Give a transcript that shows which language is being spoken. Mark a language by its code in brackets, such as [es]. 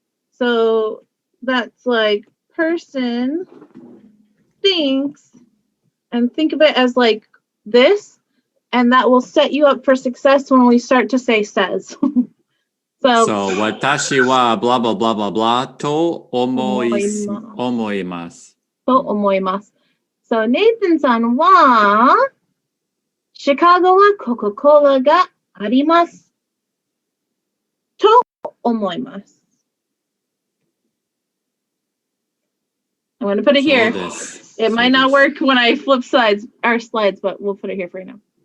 [en] So, that's like person thinks, and think of it as like this, and that will set you up for success when we start to say says. So [ja] 私は blah blah blah blah blah と思います。と思います。 So Nathan さんはシカゴはコカ・コーラがありますと思います。 [en] I'm going to put it here. It might not work when I flip our slides, but we'll put it here for you now.